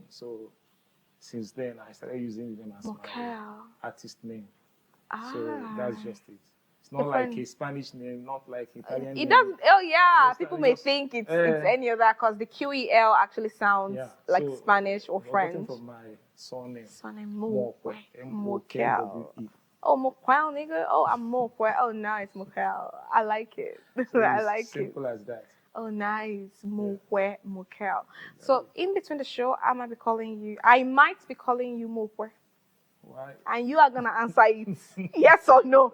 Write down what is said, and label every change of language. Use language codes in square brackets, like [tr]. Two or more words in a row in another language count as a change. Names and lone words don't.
[en] So since then, I started using the name as my artist name. So that's just it. It's not like a Spanish name, not like Italian It name. doesn't. Oh yeah, Just, people may think it's any other because the QEL actually sounds like so Spanish or I was French. looking for my surname. Surname Moquel. Moquel. Moquel. Oh, Moquel, nigga. Oh, I'm Moquel. Oh, nice, Moquel. I like it. So I it's like simple as that. Oh, nice. Moquel, Moquel. So, in between the show, I might be calling you Moquel. Why? And you are going to answer it. Yes or no?